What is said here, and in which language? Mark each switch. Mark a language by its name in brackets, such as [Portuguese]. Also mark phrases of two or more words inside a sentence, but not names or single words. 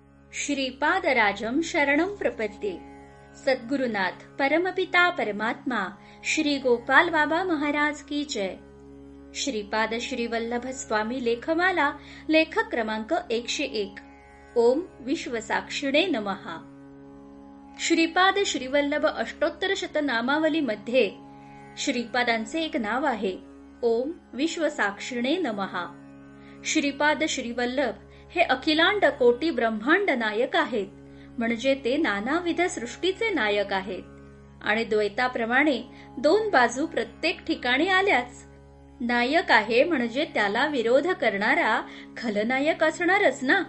[Sanskrit] श्रीपादराजं शरणं प्रपद्ये। [Hindi] सद्गुरुनाथ परमपिता परमात्मा श्री गोपाल बाबा महाराज की जय। [Marathi] श्रीपाद श्रीवल्लभ स्वामी लेखमाला लेखक क्रमांक 101। [Sanskrit] ओम विश्वसाक्षिणे नमः। [Marathi] श्रीपाद श्रीवल्लभ अष्टोत्तर शतनामावलीमध्ये श्रीपादांचे एक नाव आहे, [Sanskrit] ओम विश्वसाक्षिणे नमः। [Marathi] श्रीपाद श्रीवल्लभ हे अखिलांड कोटी ब्रह्मांड नायक आहेत, म्हणजे ते नानाविध सृष्टीचे नायक आहेत। आणि द्वैताप्रमाणे दोन बाजू प्रत्येक ठिकाणी आल्याच। नायक आहे म्हणजे त्याला विरोध करणारा खलनायक असणारच ना।